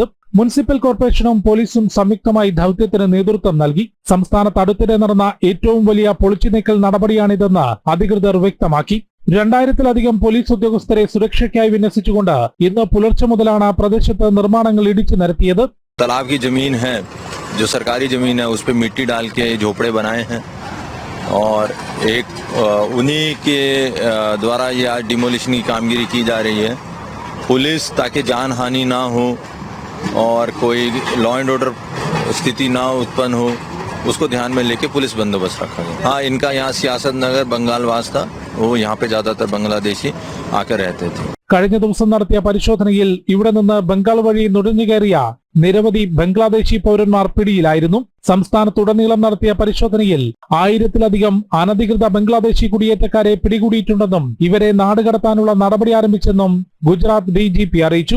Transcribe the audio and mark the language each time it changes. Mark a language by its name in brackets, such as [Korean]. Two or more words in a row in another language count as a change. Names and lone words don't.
[Malayalam] മുനിസിപ്പൽ കോർപ്പറേഷനും പോലീസും സംയുക്തമായി ദൌത്യത്തിന് നേതൃത്വം നൽകി. സംസ്ഥാനത്ത് അടുത്തിടെ നടന്ന ഏറ്റവും വലിയ പൊളിച്ചുനീക്കൽ നടപടിയാണിതെന്ന് അധികൃതർ വ്യക്തമാക്കി. 2000-ലധികം പോലീസ് ഉദ്യോഗസ്ഥരെ സുരക്ഷയ്ക്കായി വിന്യസിച്ചുകൊണ്ട് ഇന്ന് പുലർച്ചെ മുതലാണ് പ്രദേശത്ത് നിർമ്മാണങ്ങൾ ഇടിച്ചു നിരത്തിയത്. [Hindi] तालाब की जमीन है जो सरकारी जमीन है उस पे मिट्टी डाल के झोपड़े बनाए हैं और एक उन्हीं के द्वारा ये आज डिमोलिशन की कामगिरी की जा रही है. पुलिस ताकि जान हानि ना हो और कोई [English] law and order [Hindi] स्थिति ना उत्पन्न हो उसको ध्यान में लेके पुलिस बंदोबस्त रखा गया. हाँ, इनका यहाँ सियासत नगर बंगालवास था, वो यहाँ पे ज्यादातर बांग्लादेशी आकर रहते थे. [Malayalam] കഴിഞ്ഞ ദിവസം നടത്തിയ പരിശോധനയിൽ ഇവിടെ നിന്ന് ബംഗാൾ വഴി നുഴഞ്ഞുകയറിയ നിരവധി ബംഗ്ലാദേശി പൗരന്മാർ പിടിയിലായിരുന്നു. സംസ്ഥാനത്തുടനീളം നടത്തിയ പരിശോധനയിൽ 1000-ലധികം അനധികൃത ബംഗ്ലാദേശി കുടിയേറ്റക്കാരെ പിടികൂടിയിട്ടുണ്ടെന്നും ഇവരെ നാടുകടത്താനുള്ള നടപടി ആരംഭിച്ചെന്നും ഗുജറാത്ത് DGP അറിയിച്ചു.